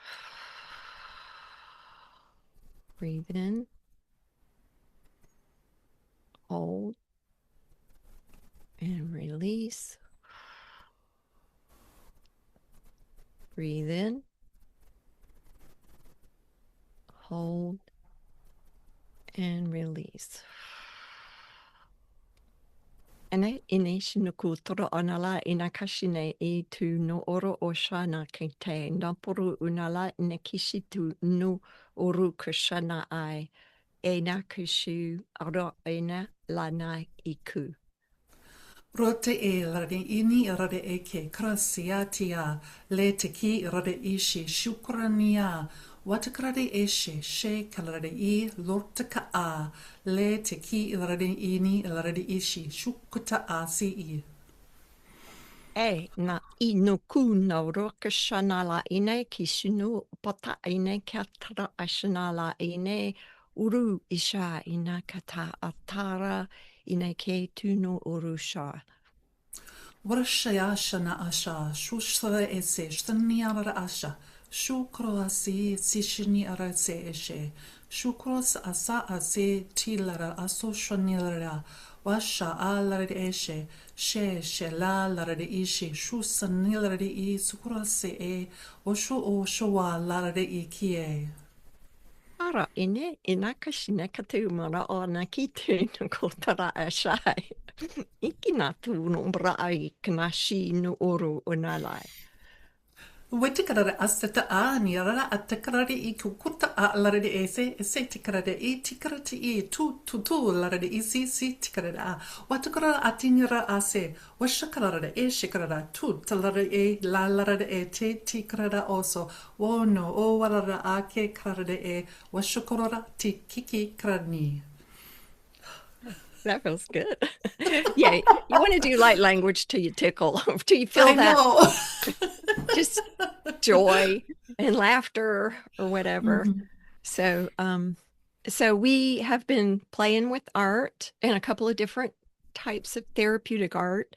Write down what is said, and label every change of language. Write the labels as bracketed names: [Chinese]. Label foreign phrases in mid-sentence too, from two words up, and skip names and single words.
[English] Breathe in, hold, and release. Breathe in, hold, and release. Ene ine shinuku toro anala ina kashine e tu no oro o shana kente naporu unala ine kishitu no oru kushana ai ena kushu aro ena lana iku. Rote e rade ini rade eke krasiatia le te ki rade ishi shukrania watakrade eshe she kalade I lortaka a le te ki rade ini rade ishi shukuta a si I. E na inu ku no roka shana la ine ki shinu pota ine katara ashana la ine uru isha ina kata atara ine ke tuno uru sha. Warashaya shana asha shushra ese shtani ara asha shukro asi sishini ara se eshe shukros asa ase tilara aso shanilara washa alara de eshe she la lara de ishi shusanilara de I sukura se e osho o showa lara de I kie. Ara ine ina kashina katu mara o na ki tuno kotara ashai. Iki na tuno brai knashi no uru unalai. Wetikarara asata a ni rara atakarari I kukuta a larade ese tikarade I tikarate I tu larade I si tikarade a watakara atinira ase washakarada e shikarada tu talarade e la larade e te tikarada also wono o warara ake karade e washakorora ti kiki krani. That feels good. Yeah, you want to do light language till you tickle, till you feel I that know. just joy and laughter or whatever. So we have been playing with art and a couple of different types of therapeutic art.